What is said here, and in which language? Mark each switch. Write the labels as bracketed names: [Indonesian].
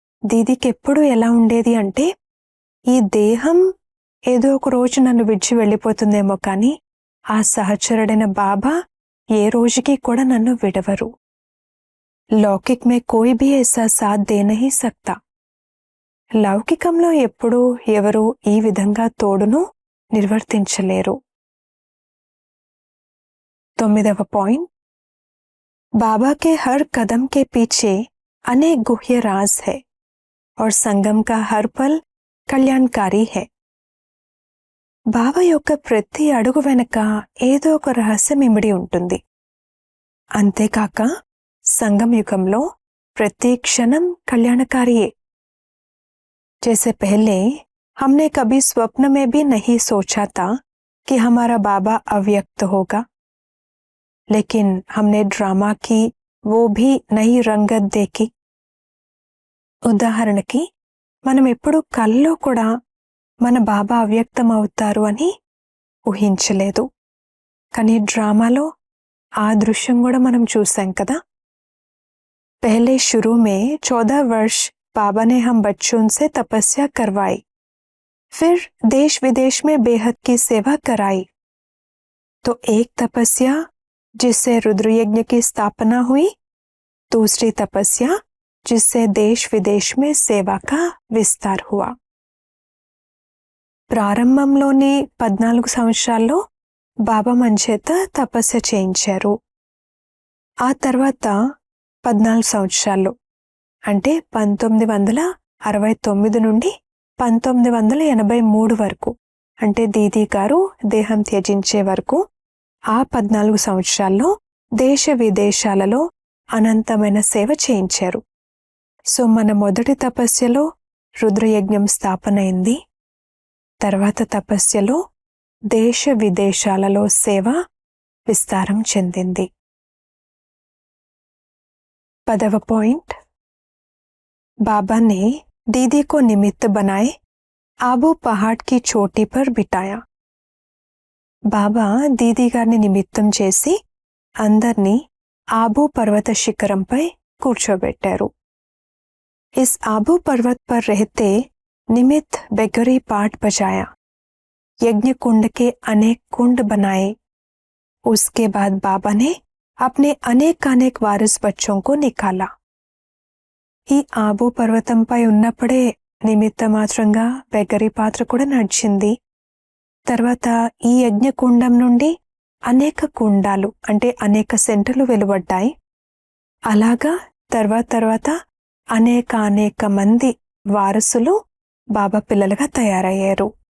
[Telugu] దీదీకి ఎప్పుడు ఎలా ఉండేది అంటే ఈ దేహం ఏదో ఒక రోజు నన్ను విడిచి వెళ్ళిపోతుందేమో, కానీ ఆ సహచరుడైన బాబా ఏ రోజుకి కూడా నన్ను విడవరు. [Hindi] లౌకిక్ మే కోయి భీ ఐసా సాథ్ దే నహీ సక్తా. [Telugu] లౌకికంలో ఎప్పుడూ ఎవరు ఈ విధంగా తోడును నిర్వర్తించలేరు. 9వ పాయింట్, [Hindi] बाबा के हर कदम के पीछे अनेक गुह्य राज है. और संगम का हर पल కళ్యాణకారి है. [Telugu] బాబా యొక్క ప్రతి అడుగు వెనక ఏదో ఒక రహస్యం ఇమిడి ఉంటుంది. అంతేకాక సంగం యుగంలో ప్రతి క్షణం కళ్యాణకారియే. [Hindi] जैसे पहले हमने कभी स्वप्न में भी नहीं सोचा था कि हमारा बाबा अव्यक्त होगा, लेकिन हमने ड्रामा की वो भी नई रंगत देखी. [Telugu] ఉదాహరణకి మనం ఎప్పుడు కల్లో కూడా మన బాబా అవ్యక్తం అవుతారు అని ఊహించలేదు, కానీ డ్రామాలో ఆ దృశ్యం కూడా మనం చూసాం కదా. [Hindi] पहले शुरू में 14 वर्ष बाबा ने हम बच्चों से तपस्या करवाई, फिर देश विदेश में बेहद की सेवा कराई. तो एक तपस्या जिससे रुद्र यज्ञ की स्थापना हुई, दूसरी तपस्या जिससे देश विदेश में सेवा का विस्तार हुआ. [Telugu] ప్రారంభంలోని 14 సంవత్సరాల్లో బాబా మన చేత తపస్య చేయించారు. ఆ తర్వాత 14 సంవత్సరాలు అంటే 1969 నుండి 1983 వరకు, అంటే దీదీ గారు దేహం త్యజించే వరకు ఆ 14 సంవత్సరాల్లో దేశ విదేశాలలో అనంతమైన సేవ చేయించారు. సో మన మొదటి తపస్యలో రుద్రయజ్ఞం స్థాపన అయింది. తర్వాత తపస్యలో దేశ విదేశాలలో సేవ విస్తారం చెందింది. 10వ పాయింట్, [Hindi] बाबा ने दीदी को निमित्त बनाए, आबू पहाड़ की चोटी पर बिठाया. [Telugu] బాబా దీదీ గారిని నిమిత్తం చేసి అందర్నీ ఆబూ పర్వత శిఖరంపై కూర్చోబెట్టారు. [Hindi] इस आबू पर्वत पर रहते निमित्त बेगरी पाठ बजाया, यज्ञ कुंड के अनेक कुंड बनाए. उसके बाद बाबा ने अपने अनेक वारिस बच्चों को निकाला. [Telugu] ఈ ఆబూ పర్వతంపై ఉన్నప్పుడే నిమిత్త మాత్రంగా బెగ్గరీ పాత్ర కూడా నడిచింది. తర్వాత ఈ యజ్ఞకుండం నుండి అనేక కుండాలు అంటే అనేక సెంటర్లు వెలువడ్డాయి. అలాగా తర్వాత అనేక మంది వారసులు బాబా పిల్లలుగా తయారయ్యారు.